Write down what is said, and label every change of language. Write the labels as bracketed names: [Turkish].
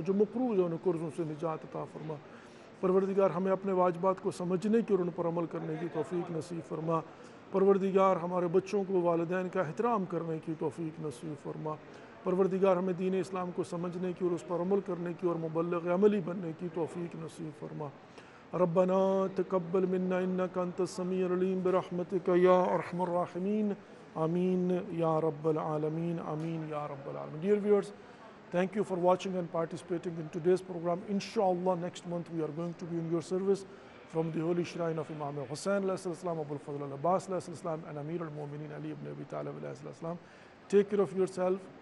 [Urdu] جو مقروض ہیں انہیں قرضوں سے نجات عطا فرما. پروردگار ہمیں اپنے واجبات کو سمجھنے کی اور ان پر عمل کرنے کی توفیق نصیب فرما. پروردگار ہمارے بچوں کو والدین کا احترام کرنے کی توفیق نصیب فرما. پروردگار ہمیں دین اسلام کو سمجھنے کی اور اس پر عمل کرنے کی اور مبلغ عملی بننے کی توفیق نصیب فرما. [Arabic] ربنا تقبل منا انك انت السميع العليم برحمتك يا ارحم الراحمين. Ameen Ya Rabbal Alameen. Ameen Ya Rabbal Alameen. [English] Dear viewers, thank you for watching and participating in today's program. Inshallah, next month we are going to be in your service from the holy shrine of Imam Hussain alayhi salam, Abul Fadl al-Abbas alayhi salam, and Amir al-Mu'mineen Ali ibn Abi Talib alayhi salam. Take care of yourself.